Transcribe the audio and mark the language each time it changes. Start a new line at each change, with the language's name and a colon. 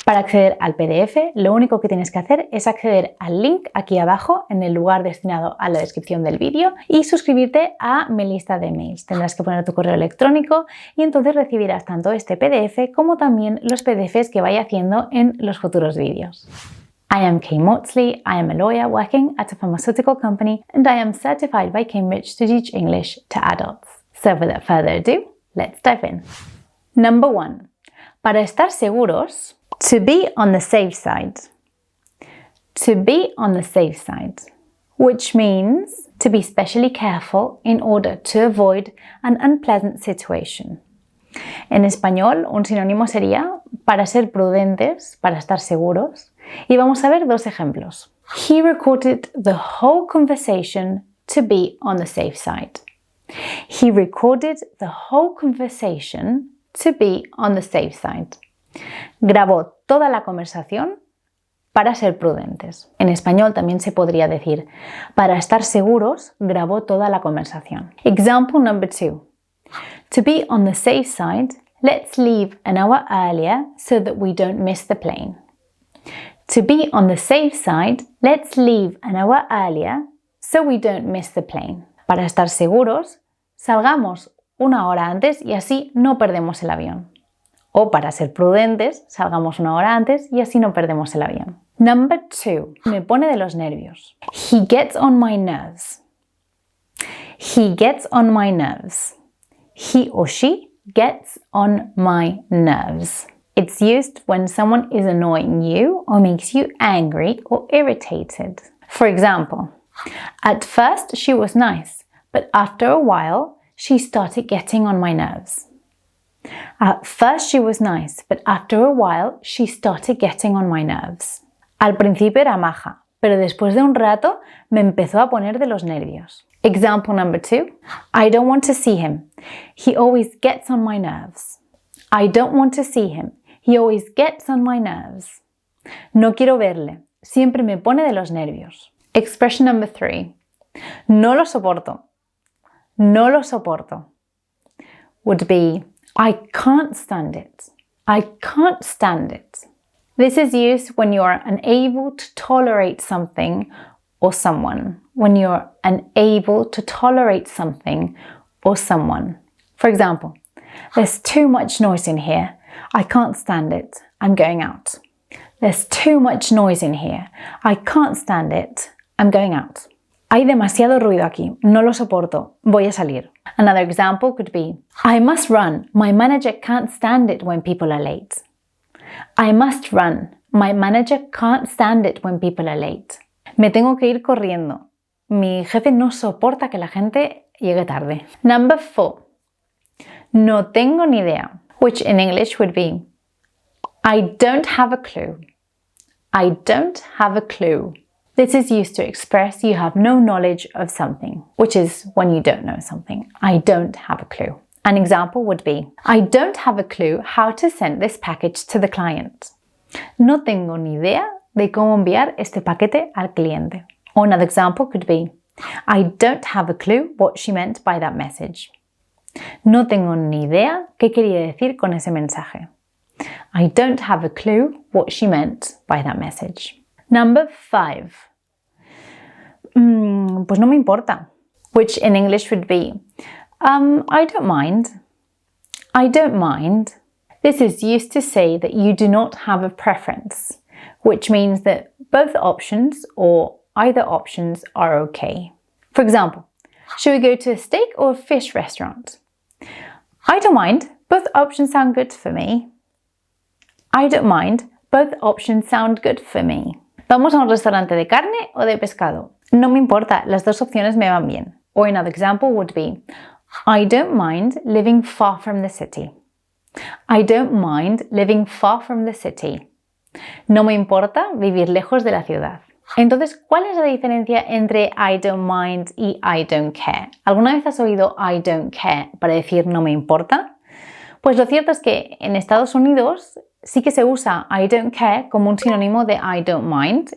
Spanish: Para acceder al PDF, lo único que tienes que hacer es acceder al link aquí abajo en el lugar destinado a la descripción del vídeo y suscribirte a mi lista de mails. Tendrás que poner tu correo electrónico y entonces recibirás tanto este PDF como también los PDFs que vaya haciendo en los futuros vídeos.
English: I am Kay Maudsley. I am a lawyer working at a pharmaceutical company and I am certified by Cambridge to teach English to adults. So without further ado, let's dive in. Number 1.
Spanish: Para estar seguros,
English: to be on the safe side. To be on the safe side, which means to be especially careful in order to avoid an unpleasant situation.
Spanish: En español, un sinónimo sería para ser prudentes, para estar seguros. Y vamos a ver dos ejemplos.
English: He recorded the whole conversation to be on the safe side. He recorded the whole conversation to be on the safe side.
Spanish: Grabó toda la conversación para ser prudentes. En español también se podría decir, para estar seguros, grabó toda la conversación.
English: Example number 2. To be on the safe side, let's leave an hour earlier so that we don't miss the plane. To be on the safe side, let's leave an hour earlier so we don't miss the plane.
Spanish: Para estar seguros, salgamos una hora antes y así no perdemos el avión. O para ser prudentes, salgamos una hora antes y así no perdemos el avión.
English: Number 2.
Spanish: Me pone de los nervios.
English: He gets on my nerves. He gets on my nerves. He or she gets on my nerves. It's used when someone is annoying you or makes you angry or irritated. For example, at first she was nice, but after a while she started getting on my nerves. At first she was nice, but after a while she started getting on my nerves.
Spanish: Al principio era maja, pero después de un rato me empezó a poner de los nervios.
English: Example number 2. I don't want to see him. He always gets on my nerves. I don't want to see him. He always gets on my nerves.
Spanish: No quiero verle. Siempre me pone de los nervios.
English: Expression number 3.
Spanish: No lo soporto. No lo soporto.
English: Would be I can't stand it. I can't stand it. This is used when you are unable to tolerate something or someone. When you're unable to tolerate something or someone. For example, there's too much noise in here. I can't stand it. I'm going out. There's too much noise in here. I can't stand it. I'm going out.
Spanish: Hay demasiado ruido aquí. No lo soporto. Voy a salir.
English: Another example could be, I must run. My manager can't stand it when people are late. I must run. My manager can't stand it when people are late.
Spanish: Me tengo que ir corriendo. Mi jefe no soporta que la gente llegue tarde.
English: Number 4.
Spanish: No tengo ni idea.
English: Which in English would be, I don't have a clue. I don't have a clue. This is used to express you have no knowledge of something, which is when you don't know something. I don't have a clue. An example would be, I don't have a clue how to send this package to the client.
Spanish: No tengo ni idea de cómo enviar este paquete al cliente.
English: Or another example could be, I don't have a clue what she meant by that message.
Spanish: No tengo ni idea qué quería decir con ese mensaje.
English: I don't have a clue what she meant by that message. Number 5.
Spanish: Pues no me importa.
English: Which in English would be, I don't mind. I don't mind. This is used to say that you do not have a preference, which means that both options or either options are okay. For example, should we go to a steak or a fish restaurant? I don't mind. Both options sound good for me. I don't mind. Both options sound good for me.
Spanish: ¿Vamos a un restaurante de carne o de pescado? No me importa, las dos opciones me van bien.
English: Or another example would be, I don't mind living far from the city. I don't mind living far from the city.
Spanish: No me importa vivir lejos de la ciudad. Entonces, ¿cuál es la diferencia entre
English: I don't mind
Spanish: y
English: I don't care?
Spanish: ¿Alguna vez has oído
English: I don't care
Spanish: para decir no me importa? Pues lo cierto es que en Estados Unidos sí que se usa
English: I don't care
Spanish: como un sinónimo de
English: I don't mind.